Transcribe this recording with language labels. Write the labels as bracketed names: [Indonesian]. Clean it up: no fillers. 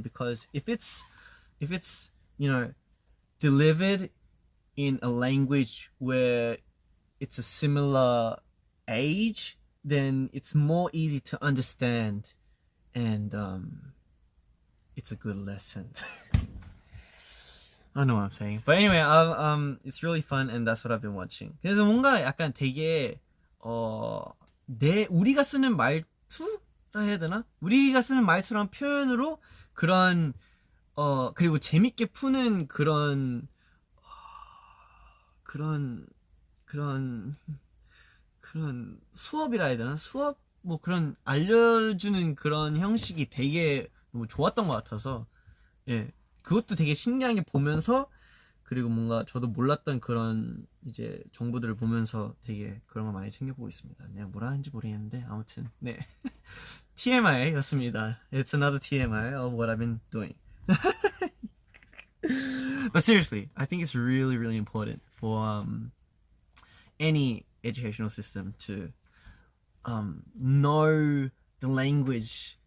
[English] Because if it's you know, delivered in a language where it's a similar age, then it's more easy to understand, and it's a good lesson. I know what I'm saying. But anyway, it's really fun, and that's what I've been watching. [Korean] 그래서 뭔가 약간 되게 우리가 쓰는 말투라 해야 되나? 우리가 쓰는 말투랑 표현으로 그런 그리고 재밌게 푸는 그런 수업이라 해야 되나? 수업? 뭐 그런 알려주는 그런 형식이 되게 너무 좋았던 것 같아서, 예, 그것도 되게 신기한 게 보면서, 그리고 뭔가 저도 몰랐던 그런 이제 정보들을 보면서 되게 그런 걸 많이 챙겨보고 있습니다. 내가 뭐라 하는지 모르겠는데 아무튼 네. TMI 였습니다. [English] It's another TMI of what I've been doing. But seriously, I think it's really, really important for any educational system to know the language.